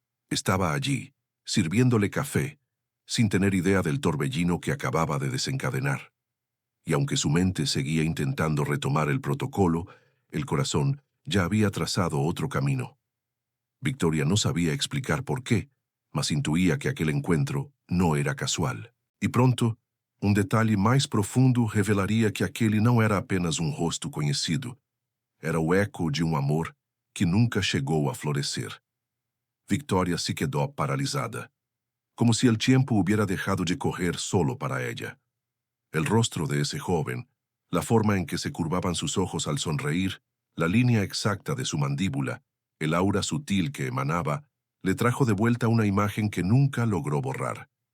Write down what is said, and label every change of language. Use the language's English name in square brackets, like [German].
[Spanish] Estaba allí, sirviéndole café, sin tener idea del torbellino que acababa de desencadenar. Y aunque su mente seguía intentando retomar el protocolo, el corazón ya había trazado otro camino. Victoria no sabía explicar por qué, mas intuía que aquel encuentro no era casual. [Portuguese] E pronto, um detalhe mais profundo revelaria que aquele não era apenas um rosto conhecido. Era o eco de um amor que nunca chegou a florescer. [Spanish] Victoria se quedó paralisada, como si el tiempo hubiera dejado de correr solo para ella. El rostro de ese joven, la forma en que se curvaban sus ojos al sonreír, la línea exacta de su mandíbula, el aura sutil que emanaba, le trajo de vuelta una imagen que nunca logró borrar.